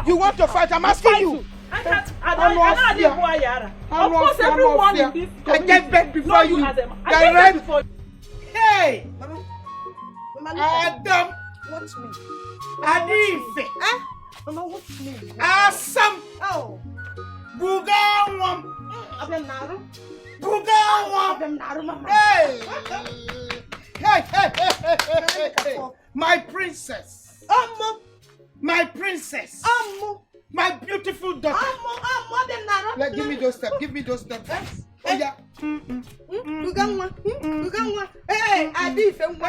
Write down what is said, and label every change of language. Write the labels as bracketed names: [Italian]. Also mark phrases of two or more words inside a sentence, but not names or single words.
[English] You want to fight? I'm asking you. Of course, everyone in this community. I get back before you. I get back before you. Hey! Adam! Watch me. Adife! Mama, watch me. Asam! Oh! Bugawam! Abemnaru! Bugawam! Hey! Hey! My princess! My princess! My beautiful daughter! Like, give me those steps. Give me those steps. Oh, yeah. Hey, Adife!